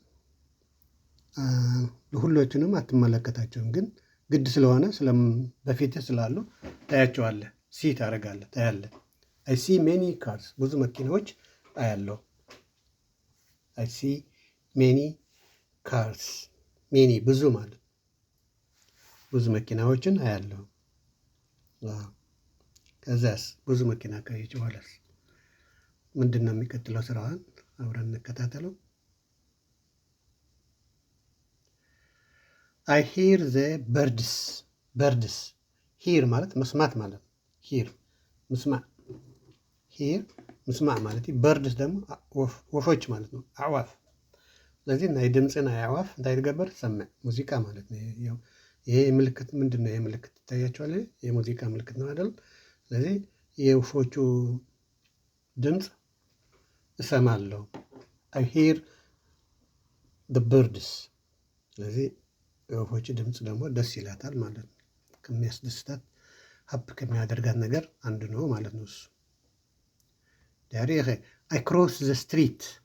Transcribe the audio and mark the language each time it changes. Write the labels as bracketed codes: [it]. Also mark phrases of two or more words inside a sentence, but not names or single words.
[am] ሁሎችንም አትመለከታቸውም፣ ግን ግድ ስለሆነ በፊትህ ስላሉ ታያቸዋለህ። ሲ ታደርጋለህ፣ ታያለህ። [en] I see many cars፣ [am] ብዙ መኪናዎች አያለሁ። [en] I see many cars፣ [am] ሜኒ ብዙ ማለት ብዙ መኪናዎችን አያለሁ። ከዛስ ብዙ መኪና ካየች በኋላስ ምንድን ነው የሚቀጥለው? ስራዋን አብረን እንከታተለው። [en] I hear the birds። birds hear [am] ማለት መስማት ማለት ነው። [ti] ሂር ምስማዕ፣ ሂር ምስማዕ ማለት እዩ። [am] በርድስ ደግሞ ወፎች ማለት ነው፣ አዕዋፍ። [ti] ስለዚህ ናይ ድምፅን አዕዋፍ እንታይ ትገብር? [am] ትሰምዕ። ሙዚቃ ማለት ነው። ይሄ ምልክት ምንድን ነው? ይሄ ምልክት ይታያቸዋል። የሙዚቃ ምልክት ነው አይደል? ስለዚህ የወፎቹ ድምፅ እሰማለሁ። [en] I hear the birds። [am] ስለዚህ የወፎች ድምፅ ደግሞ ደስ ይላታል ማለት ነው። ከሚያስደስታት ሀብ ከሚያደርጋት ነገር አንዱ ነው ማለት ነው እሱ። ዳሪኸ [en] I cross the street።